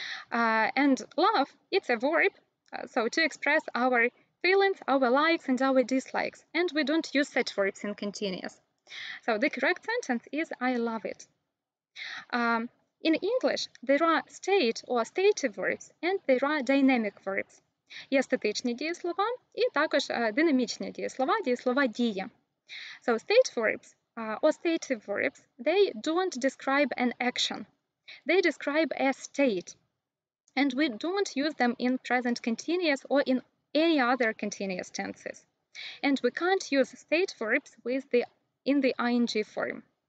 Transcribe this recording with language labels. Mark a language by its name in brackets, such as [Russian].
[English] And love, it's a verb, so to express our feelings, our likes and our dislikes. And we don't use such verbs in continuous. So the correct sentence is I love it. In English, there are state or stative verbs and there are dynamic verbs. [Ukrainian] Є статичні дієслова і також динамічні дієслова, дієслова дії. [English] So state verbs or stative verbs, they don't describe an action. They describe a state. And we don't use them in present continuous or in any other continuous tenses. And we can't use state verbs in the ing form.